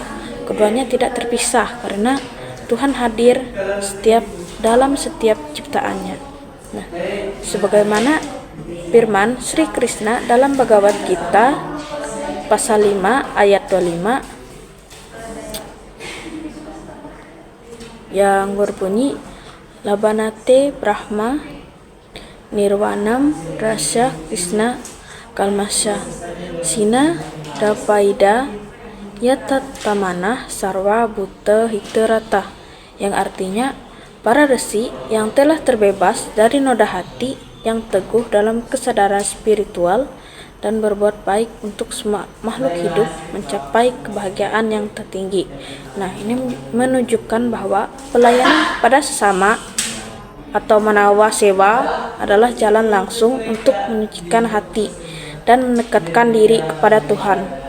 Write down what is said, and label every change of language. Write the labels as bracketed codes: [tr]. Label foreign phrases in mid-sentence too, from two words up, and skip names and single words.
[id] Keduanya tidak terpisah karena Tuhan hadir dalam setiap ciptaannya. Nah, sebagaimana firman Sri Krishna dalam Bhagavad Gita pasal 5 ayat 25 yang [sa] berbunyi लभनते ब्रह्म निर्वाणम् रस कृष्ण कल्मस्य सिन दपैद यतत् तमनः सर्व भूत हितेरत, [id] yang artinya para resi yang telah terbebas dari noda hati yang teguh dalam kesadaran spiritual dan berbuat baik untuk semua makhluk hidup mencapai kebahagiaan yang tertinggi. Nah, ini menunjukkan bahwa pelayanan pada sesama atau manawa sewa adalah jalan langsung untuk menyucikan hati dan mendekatkan diri kepada Tuhan.